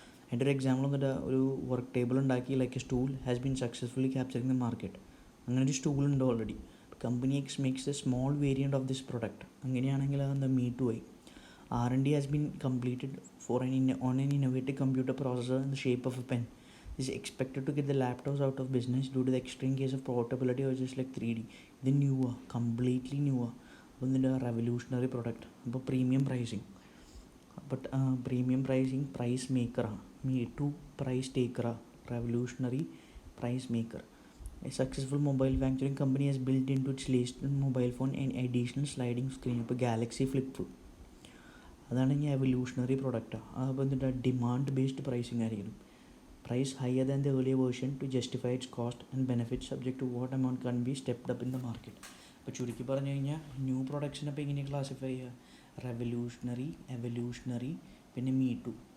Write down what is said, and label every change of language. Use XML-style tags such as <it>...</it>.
<ml>അതിൻ്റെ ഒരു എക്സാമ്പിൾ വന്നിട്ട് ഒരു വർക്ക് ടേബിൾ ഉണ്ടാക്കി</ml> <en>Like a stool has been successfully capturing the market.</en> <ml>അങ്ങനെ ഒരു സ്റ്റൂൾ ഉണ്ട്</ml> <en>Already. Company X makes a small variant of this product.</en> <ml>അങ്ങനെയാണെങ്കിൽ അതെന്താ മീ ടു ആയി.</ml> <en>R&D has been completed for on an innovative computer processor in the shape of a pen. is expected to get the laptops out of business due to the extreme case of portability or just like 3D.</en> <ml>ഇത് ന്യൂവാ, completely ന്യൂവാ. അപ്പോൾ ഇതിൻ്റെ revolutionary product. അപ്പോൾ premium pricing, but premium pricing price മേക്കറാണ്. Me to price ടേക്കറാണ്, revolutionary price maker.</ml> <en>A successful mobile manufacturing company has built into its latest mobile phone an additional sliding screen.</en> <ml>ഇപ്പോൾ Galaxy flip, അതാണ് ഇനി evolutionary പ്രൊഡക്റ്റാണ്. അപ്പോൾ എന്നിട്ട് demand based pricing ആയിരിക്കും.</ml> <en>Price higher than the earlier version to justify its cost and benefits subject to what amount can be stepped up in the market.</en> <ml>അപ്പോൾ ചുരുക്കി പറഞ്ഞു കഴിഞ്ഞാൽ ന്യൂ പ്രൊഡക്ട്സിനെ ഇപ്പോൾ ഇങ്ങനെ ക്ലാസിഫൈ ചെയ്യുക: റെവല്യൂഷണറി, എവല്യൂഷണറി, പിന്നെ മീ ടു.</ml>